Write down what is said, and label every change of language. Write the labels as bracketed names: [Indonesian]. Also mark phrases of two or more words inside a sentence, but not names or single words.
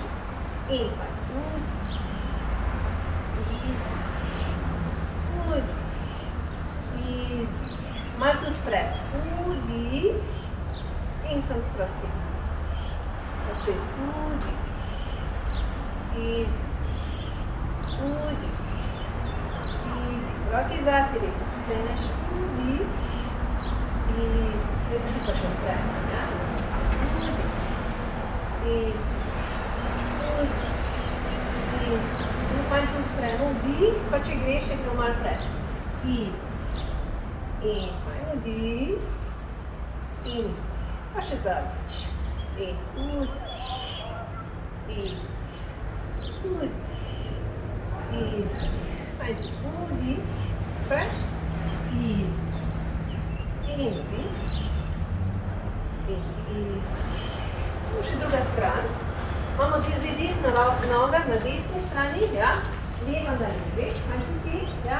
[Slovenian] In fajn, izdih, malo tudi pred, vdih, in sem sprosti, izdih, pa spet vdih, izdih, vdih, izdih, roki zati, res skleneš, vdih, drži pa še odprej. Ja? [English] Easy. Good. Easy. [Slovenian] In fajn tudi odpremo vdih, pa če greš, je prav malo pred. Easy. In fajn vdih. In easy. Pa še zadnjič. [English] In good. Easy. Good. Easy. [Slovenian] Fajn vdih. [English] Fresh. Easy. [Slovenian] In vdih. In easy. Še druga stran. Imamo zdaj desna noga na desni strani, ja. Leva na levi, fajn tudi, ja.